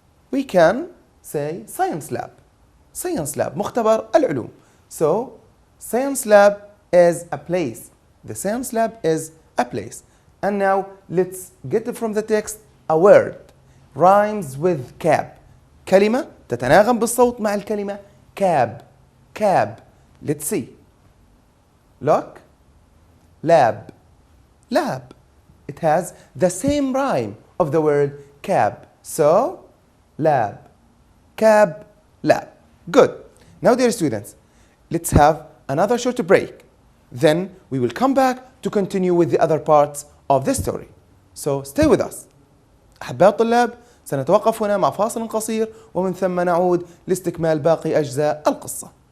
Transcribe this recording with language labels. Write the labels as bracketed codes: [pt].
[en] We can say science lab. Science lab. [ar] مختبر العلوم. [en] So, science lab is a place. The science lab is a place. And now, let's get from the text a word. Rhymes with cab. [ar] كلمة تتناغم بالصوت مع الكلمة cab. [en] Cab. Let's see. Look. Lab. Lab. It has the same rhyme of the word cab. So, lab. Cab. Lab. Good. Now, dear students, let's have another short break. Then we will come back to continue with the other parts of the story. So, stay with us. [ar] أحباء الطلاب، سنتوقف هنا مع فاصل قصير ومن ثم نعود لاستكمال باقي أجزاء القصة.